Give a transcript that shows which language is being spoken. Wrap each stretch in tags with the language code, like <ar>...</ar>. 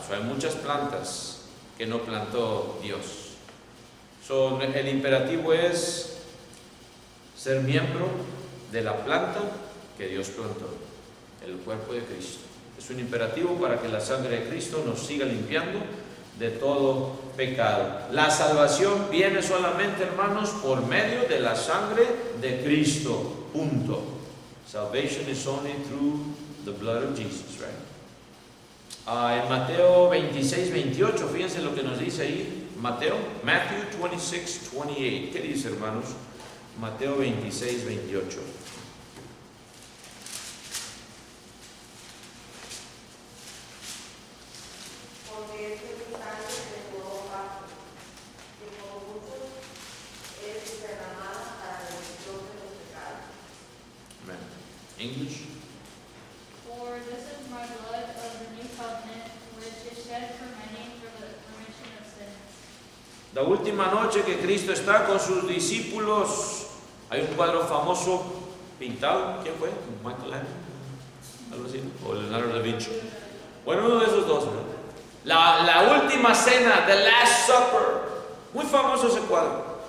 <es>Hay muchas plantas que no plantó Dios. El imperativo es ser miembro de la planta que Dios plantó, el cuerpo de Cristo. Es un imperativo para que la sangre de Cristo nos siga limpiando de todo pecado. La salvación viene solamente, hermanos, por medio de la sangre de Cristo. Punto.</es> <en>Salvation is only through the blood of Jesus, right?</en> <es>En Mateo 26:28, fíjense lo que nos dice ahí. Matthew 26:28. ¿Qué dice, hermanos? Mateo 26:28. Porque este es mi sangre de nuevo pacto, que por muchos es derramada para la remisión de los pecados.</es> <en>Amen. English. For this is my blood of the new covenant, which is shed for many for the remission of sins.</en> <es>La última noche que Cristo está con sus discípulos, hay un cuadro famoso pintado. ¿Quién fue? Michelangelo, algo así, o Leonardo da Vinci. Bueno, uno de esos dos, ¿no? La última cena, The Last Supper, muy famoso ese cuadro.</es>